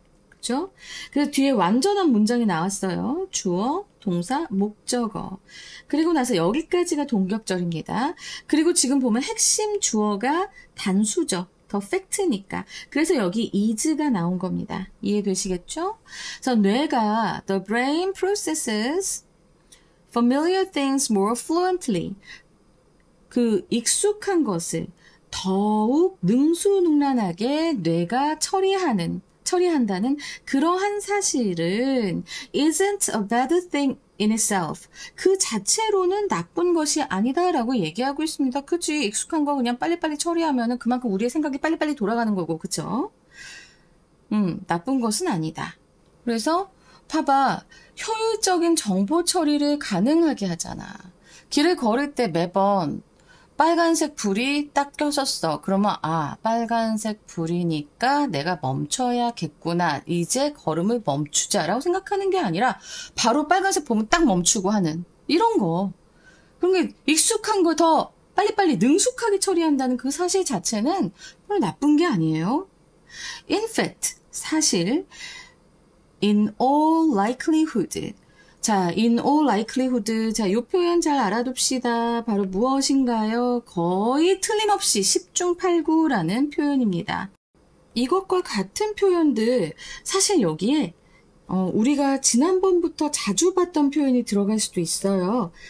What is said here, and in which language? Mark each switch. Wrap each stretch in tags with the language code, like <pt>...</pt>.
<ko>그죠? 그래서 뒤에 완전한 문장이 나왔어요. 주어, 동사, 목적어. 그리고 나서 여기까지가 동격절입니다. 그리고 지금 보면 핵심 주어가 단수죠.</ko> <en>the fact니까.</en> <ko>그래서 여기 is가 나온 겁니다. 이해되시겠죠? 그래서 뇌가</ko> <en>the brain processes familiar things more fluently.</en> <ko>그 익숙한 것을 더욱 능수능란하게 뇌가 처리한다는 그러한 사실은</ko> <en>isn't a bad thing in itself.</en> <ko>그 자체로는 나쁜 것이 아니다라고 얘기하고 있습니다. 그치? 익숙한 거 그냥 빨리빨리 처리하면은 그만큼 우리의 생각이 빨리빨리 돌아가는 거고, 그쵸? 나쁜 것은 아니다. 그래서 봐봐. 효율적인 정보 처리를 가능하게 하잖아. 길을 걸을 때 매번 빨간색 불이 딱 켜졌어. 그러면 빨간색 불이니까 내가 멈춰야겠구나. 이제 걸음을 멈추자라고 생각하는 게 아니라 바로 빨간색 보면 딱 멈추고 하는 이런 거. 그런 게 익숙한 거 더 빨리빨리 능숙하게 처리한다는 그 사실 자체는 별로 나쁜 게 아니에요.</ko> <en>In fact,</en> <ko>사실</ko> <en>in all likelihood.</en> <ko>자,</ko> <en>in all likelihood.</en> <ko>자, 이 표현 잘 알아둡시다. 바로 무엇인가요? 거의 틀림없이 10중 8구라는 표현입니다. 이것과 같은 표현들, 사실 여기에 우리가 지난번부터 자주 봤던 표현이 들어갈 수도 있어요.</ko>